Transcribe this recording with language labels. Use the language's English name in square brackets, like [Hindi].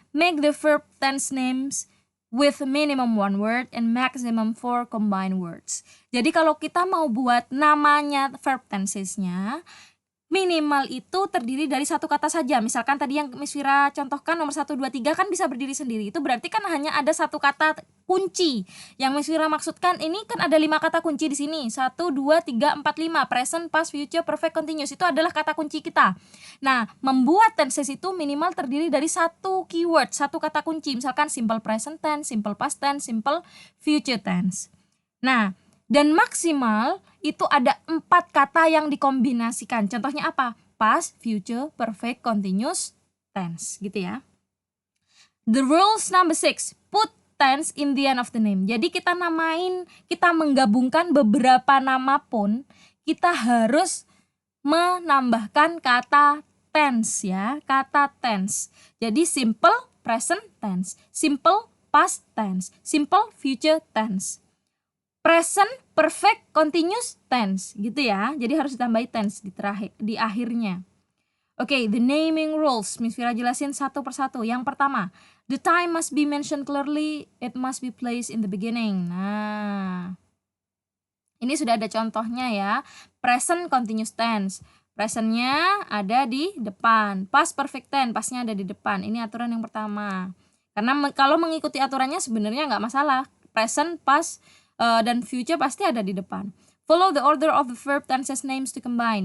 [English] Make the verb tense names with minimum 1 word and maximum 4 combined words. [Indonesian] Jadi kalau kita mau buat namanya verb tensesnya, minimal itu terdiri dari 1 kata saja. Misalkan tadi yang Miss Vira contohkan nomor 1, 2, 3 kan bisa berdiri sendiri. Itu berarti kan hanya ada 1 kata kunci. Yang Miss Vira maksudkan ini kan ada 5 kata kunci di sini. 1, 2, 3, 4, 5. [English] Present, past, future, perfect, continuous. [Indonesian] Itu adalah kata kunci kita. Nah, membuat tenses itu minimal terdiri dari 1 keyword, 1 kata kunci. [English] Misalkan simple present tense, simple past tense, simple future tense. [Indonesian] Nah, dan maksimal itu ada 4 kata yang dikombinasikan. Contohnya apa? Past, future, perfect, continuous, tense gitu ya. [English] The rules number 6, put tense in the end of the name. [Indonesian] Jadi kita menggabungkan beberapa nama pun, kita harus menambahkan kata tense ya, kata tense. Jadi simple present tense, simple past tense, simple future tense, present perfect continuous tense gitu ya. Jadi harus ditambahi tense di akhirnya. Oke, [English] the naming rules. [Indonesian] Miss Vira jelasin satu persatu. Yang pertama, [English] the time must be mentioned clearly, it must be placed in the beginning. [Indonesian] Nah, ini sudah ada contohnya ya. Present continuous tense, presentnya ada di depan. Past perfect tense, pastnya ada di depan. Ini aturan yang pertama. Karena kalau mengikuti aturannya sebenarnya nggak masalah. Present, past, dan future pasti ada di depan. [English] Follow the order of the verb tenses names to combine.